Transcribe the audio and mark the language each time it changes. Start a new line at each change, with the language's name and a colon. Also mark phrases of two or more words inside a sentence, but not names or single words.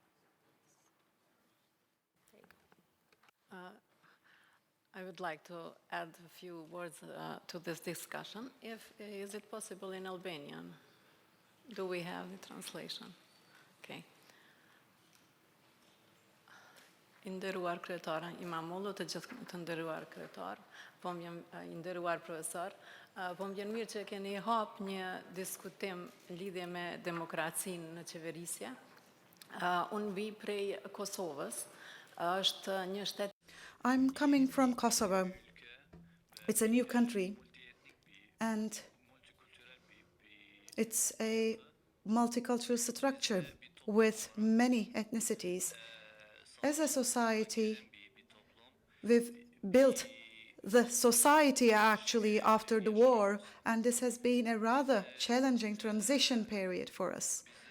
English: I would like to add a few words to this discussion. Is it possible in Albanian? Do we have the translation? Okay.
Albanian: I nderuar kryetar İmamoğlu, të gjithë të nderuar kryetar, po më i nderuar profesor, po më vjen mirë që keni hap një diskutim lidhje me demokracinë në qeverisje. Unë vi prej Kosovës, është një shtet.
English: I'm coming from Kosovo. It's a new country, and it's a multicultural structure with many ethnicities. As a society, we've built the society actually after the war, and this has been a rather challenging transition period for us.